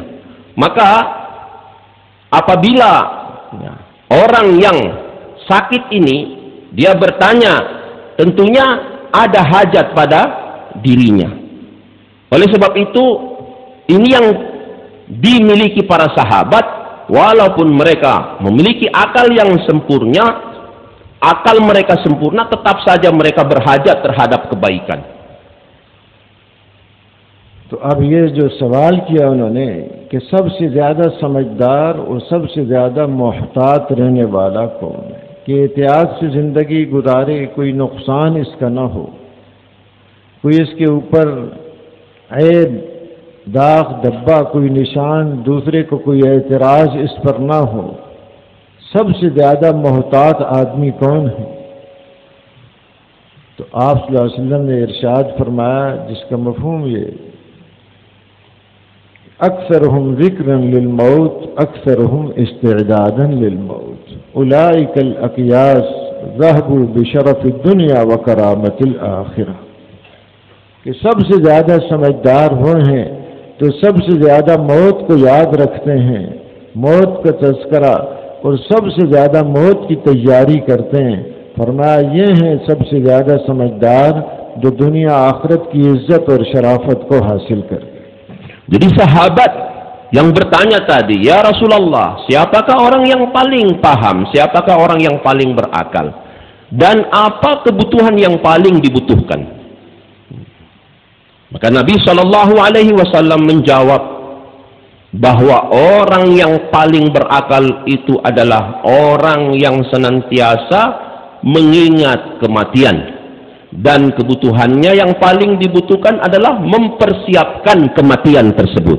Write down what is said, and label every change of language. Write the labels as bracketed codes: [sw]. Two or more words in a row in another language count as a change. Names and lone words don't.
[id] Maka, apabila orang yang sakit ini, dia bertanya, tentunya ada hajat pada dirinya. Oleh sebab itu, ini yang dimiliki para sahabat, walaupun mereka memiliki akal yang sempurna, akal mereka sempurna, tetap saja mereka berhajat terhadap kebaikan. [ur] تو اب یہ جو سوال کیا انہوں نے کہ سب سے زیادہ سمجھدار اور سب سے زیادہ محتاط رہنے والا کون ہے، کہ احتیاط سے زندگی گزارے، کوئی نقصان اس کا نہ ہو، کوئی اس کے اوپر عیب داغ دھبہ، کوئی نشان، دوسرے کو کوئی اعتراض اس پر نہ ہو، سب سے زیادہ محتاط آدمی کون ہے? تو آپ [ar] صلى الله عليه وسلم [ur] نے ارشاد فرمایا، جس کا مفہوم یہ, [ar] أكثرهم ذكرا للموت، أكثرهم استعدادا للموت, أولئك الأكياس ذهبوا بشرف الدنيا وكرامة الآخرة. [ur] کہ سب سے زیادہ سمجھدار وہ ہیں تو سب سے زیادہ موت کو یاد رکھتے ہیں، موت کا تذکرہ، اور سب سے زیادہ موت کی تیاری کرتے ہیں. فرمایا یہ ہیں سب سے زیادہ سمجھدار جو دنیا آخرت کی عزت اور شرافت کو حاصل کر. [id] Jadi sahabat yang bertanya tadi, [ar] يا رسول الله, [id] siapakah orang yang paling paham, siapakah orang yang paling berakal, dan apa kebutuhan yang paling dibutuhkan? Maka Nabi [ar] صلى الله عليه وسلم [id] menjawab bahwa orang yang paling berakal itu adalah orang yang senantiasa mengingat kematian, dan kebutuhannya yang paling dibutuhkan adalah mempersiapkan kematian tersebut.